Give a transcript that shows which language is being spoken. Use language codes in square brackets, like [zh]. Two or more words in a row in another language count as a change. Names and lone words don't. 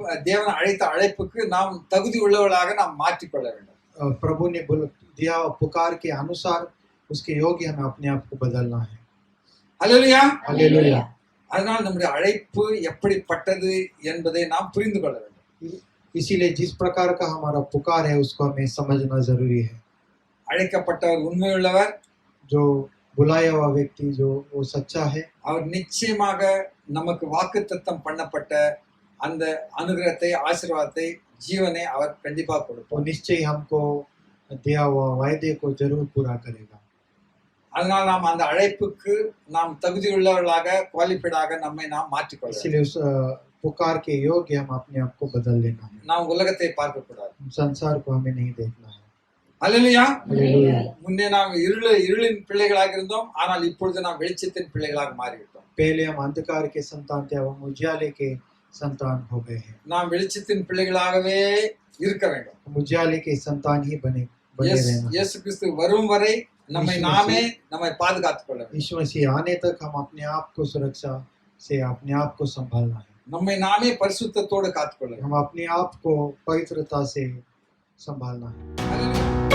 [ta] தேவன் அழைத்த அழைப்புக்கு நாம் தகுதி உள்ளவர்களாக நாம் மாற்றிக்கொள்ள வேண்டும். [hi] प्रभु ने दिया पुकार के अनुसार उसके योग्य हमें अपने आप को बदलना है। [ta] அல்லேலூயா. [hi] हालेलुया। [ta] அதனால் நம்முடைய அழைப்பு எப்படிப்பட்டது என்பதை நாம் புரிந்து கொள்ள வேண்டும். [hi] इसीलिए जिस प्रकार का हमारा पुकार है उसको हमें समझना जरूरी है। [ta] அழைக்கப்பட்டவர் உண்மையுள்ளவர். [hi] जो बुलाया हुआ व्यक्ति जो वो सच्चा है, [ta] அவர் நிச்சயமாக நமக்கு வாக்குத்தத்தம் பண்ணப்பட்ட அந்த அனுகிரகத்தை, ஆசீர்வாதத்தை, ஜீவனை அவர் கண்டிப்பா [hi] वो [ta] கொடுப்பார். [hi] निश्चय हमको दिया हुआ वायदे को जरूर पूरा करेगा। [ta] அதனால் நாம் அந்த அழைப்புக்கு நாம் தகுதியுள்ளவர்களாக, குவாலிஃபைடாக நம்மை நாம் மாற்றிக்கொள்ள வேண்டும். [hi] इसलिए उस पुकार के योग्य हम अपने आप को बदल लेना है। [ta] நாம் உலகத்தை பார்க்க கூடாது. [hi] संसार को हमें नहीं देखना है। [ta] அல்லேலூயா. [hi] हालेलुया। [ta] முன்னே நாம் இருளின் பிள்ளைகளாக இருந்தோம், ஆனால் இப்பொழுது நாம் வெளிச்சத்தின் பிள்ளைகளாக மாறிவிட்டோம். [hi] पहले हम अंधकार के संतान थे, अब हम उजियाले के संतान हो गए हैं। [ta] நாம் வெளிச்சத்தின் பிள்ளைகளாகவே இருக்க வேண்டும். [hi] हम उजियाले के संतान ही बने रहना। [ta] இயேசு கிறிஸ்து வரும் வரை நம்மை நாமே நம்மை பாதுகாத்துக் கொள்ள வேண்டும். [hi] यीशु मसीह आने तक हम अपने आप को सुरक्षा से अपने आप को संभालना है। [ta] நம்மை நாமே பரிசுத்தத்தோடு காத்துக்கொள்ள வேண்டும். [hi] हम अपने आप को पवित्रता से संभालना है। [ta] அல்லேலூயா.